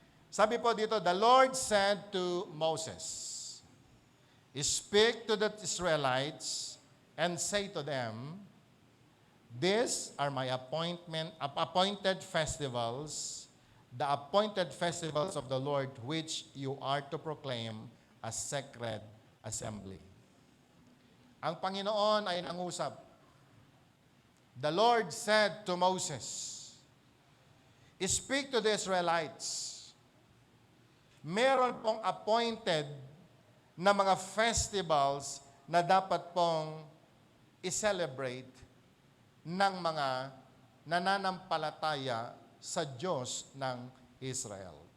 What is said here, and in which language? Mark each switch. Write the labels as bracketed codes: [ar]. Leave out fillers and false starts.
[tl] Sabi po dito, [en] the Lord said to Moses, speak to the Israelites and say to them, these are my appointed festivals, the appointed festivals of the Lord, which you are to proclaim as sacred assembly. [tl] Ang Panginoon ay nangusap. [en] The Lord said to Moses, speak to the Israelites. [tl] Meron pong appointed na mga festivals na dapat pong i-celebrate ng mga nananampalataya sa Diyos ng Israel.